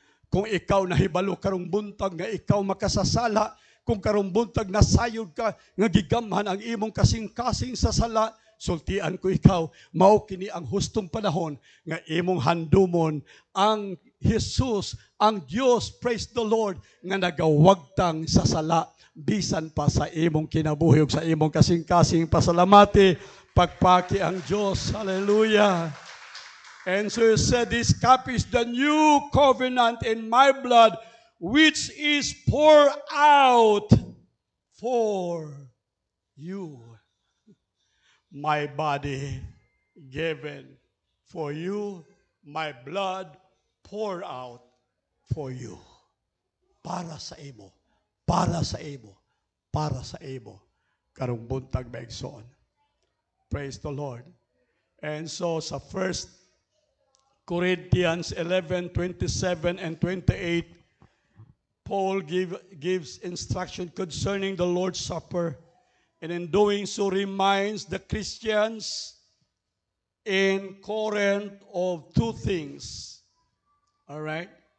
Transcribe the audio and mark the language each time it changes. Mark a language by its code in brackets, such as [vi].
[ceb] Kung ikaw nahibalo karong buntag nga ikaw makasasala, kung karong buntag nasayod ka nga gigamhan ang imong kasing-kasing sa sala, sultian ko ikaw, mao kini ang hustong panahon nga imong handumon ang Jesus, ang Dios, [en] praise the Lord, [ceb] nga nagawagtang sa sala, bisan pa sa imong kinabuhi ug sa imong kasing-kasing pasalamati, pagpaki ang Dios. Hallelujah. [en] And so he said, this cup is the new covenant in my blood, which is poured out for you. My body given for you, my blood poured out for you. [ceb] Para sa imo, para sa imo, para sa imo. Karong buntag maigsoon. [en] Praise the Lord. And so sa 1 Corinthians 11:27 and 28, Paul gives instruction concerning the Lord's Supper, and in doing so reminds the Christians in Corinth of two things. All right?